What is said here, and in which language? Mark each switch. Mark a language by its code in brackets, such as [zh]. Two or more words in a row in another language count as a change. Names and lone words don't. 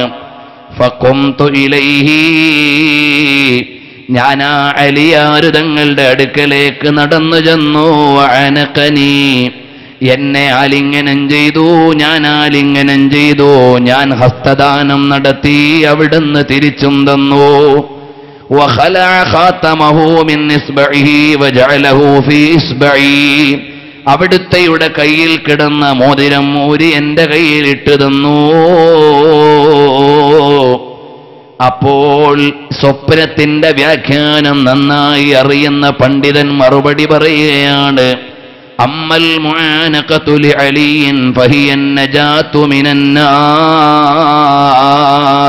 [ar] فقمت إليه, [ml] ഞാൻ ആ അലിയാര് തങ്ങളുടെ അടുക്കലേക്ക് നടന്നു ചെന്നു. അനഖനി, എന്നെ ആലിംഗനം ചെയ്തു, ഞാൻ ആലിംഗനം ചെയ്തു, ഞാൻ ഹസ്തദാനം നടത്തി, അവിടുന്ന് തിരിച്ചും തന്നു. [ar] وخلع خاتمه من إصبعه وجعله في إصبعي, [ml] അവിടുത്തെയുടെ കയ്യിൽ കിടന്ന മോതിരം ഊരി എന്റെ കയ്യിൽ ഇട്ടു തന്നു. അപ്പോൾ സ്വപ്നത്തിന്റെ വ്യാഖ്യാനം നന്നായി അറിയുന്ന പണ്ഡിതൻ മറുപടി പറയുകയാണ്, [ar] أما المعانقة لعليٍّ فهي النجاة من النار.